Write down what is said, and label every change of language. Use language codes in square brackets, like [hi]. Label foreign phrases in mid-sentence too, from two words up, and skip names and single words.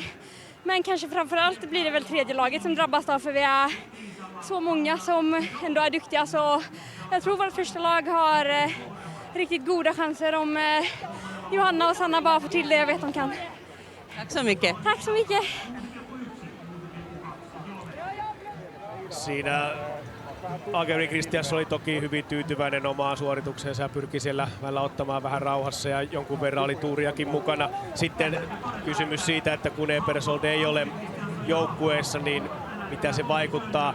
[sv] Men kanske framförallt blir det väl tredje laget som drabbas då, för vi är så många som ändå är duktiga, så jag tror vårt första lag har riktigt goda chanser om Johanna och Sanna bara får till det jag vet de kan. Tack så mycket. Tack så mycket. [fi] Siinä Agervik Kristiansson oli toki hyvin tyytyväinen omaan suoritukseensa ja pyrki siellä välillä ottamaan vähän rauhassa ja jonkun verran oli tuuriakin mukana. Sitten kysymys siitä, että kun Ebersold ei ole joukkueessa, niin mitä se vaikuttaa.